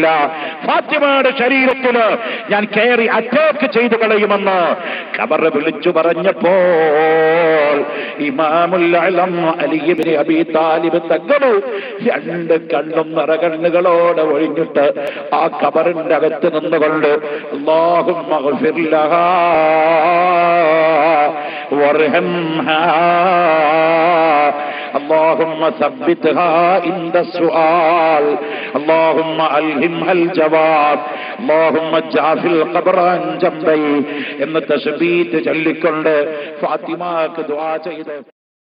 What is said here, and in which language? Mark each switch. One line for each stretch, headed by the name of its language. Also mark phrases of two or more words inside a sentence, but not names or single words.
Malayalam: ഫാത്തിമയുടെ ശരീരത്തിൽ ഞാൻ കയറി അറ്റാക്ക് ചെയ്തു കളയുമെന്ന് ഖബർ വിളിച്ചു പറഞ്ഞപ്പോൾ ഇമാമുൽ അലം അലി ഇബ്നു അബീ താലിബ് തങ്ങൾ 2 കണ്ണും നിറകണ്ണുകളോടെ ഒഴിഞ്ഞിട്ട് ആ ഖബറിന്റെ അകത്ത് നിന്നുകൊണ്ട്
Arabic: اللهم اغفر لها وارحمها اللهم ثبتها عند السؤال اللهم ألهمها الجواب اللهم اجعل القبر عن جنبي
Malayalam: എന്ന് തസ്ബീഹ് ചൊല്ലിക്കൊണ്ട് ഫാത്തിമക്ക് ദുആ ചെയ്ത്